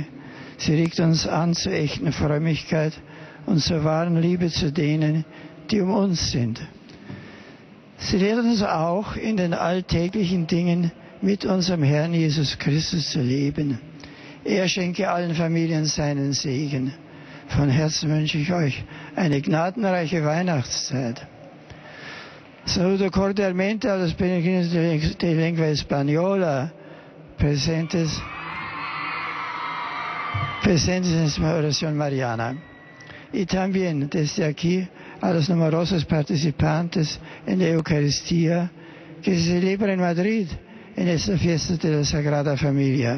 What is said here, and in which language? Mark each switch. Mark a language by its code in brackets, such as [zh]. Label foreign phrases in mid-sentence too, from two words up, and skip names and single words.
[de] Sie regt uns an zur echten Frömmigkeit und zur wahren Liebe zu denen, die um uns sind. Sie lehrt uns auch, in den alltäglichen Dingen mit unserem Herrn Jesus Christus zu leben. Er schenke allen Familien seinen Segen. Von Herzen wünsche ich euch eine gnadenreiche Weihnachtszeit. [es] Saluto cordialmente a los peregrinos de lengua española presentes en esta oración mariana. Y también desde aquí a los numerosos participantes en la Eucaristía que se celebra en Madrid en esta fiesta de la Sagrada Familia.